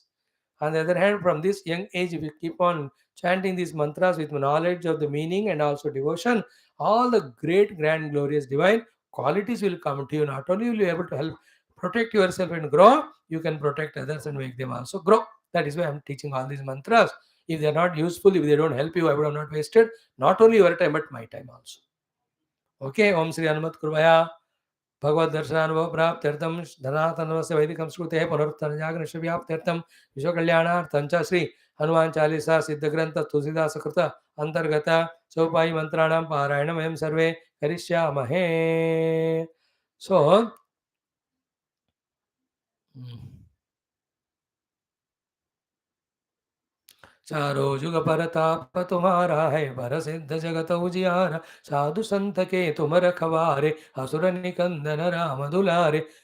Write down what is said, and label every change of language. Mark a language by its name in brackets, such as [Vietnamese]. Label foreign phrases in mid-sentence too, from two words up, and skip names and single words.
[English] On the other hand, from this young age, if you keep on chanting these mantras with knowledge of the meaning and also devotion, all the great, grand, glorious, divine qualities will come to you. Not only will you be able to help protect yourself and grow, you can protect others and make them also grow. That is why I'm teaching all these mantras. If they are not useful, if they don't help you, I would have not wasted not only your time but my time also. [Sanskrit] Okay, ओम श्री हनुमत कुर्वाय. भगवद दर्शनानुभव प्राप्त्यर्थम धनातनवस्य वैदिकं स्मृतेः पुनरुत्थानजागरणव्याप्त्यर्थम विश्व कल्याणार्थं च श्री हनुमान चालीसा सिद्ध ग्रंथ तुलसीदास कृत अंतर्गत चौपाई मंत्राणां पारायणं वयं सर्वे करिष्यामहे. [Awadhi] सो चारो जुग परताप तुम्हारा है, पर सिद्ध जगत उजियारा. साधु संत के तुम रखवारे, असुर निकंदन राम दुलारे.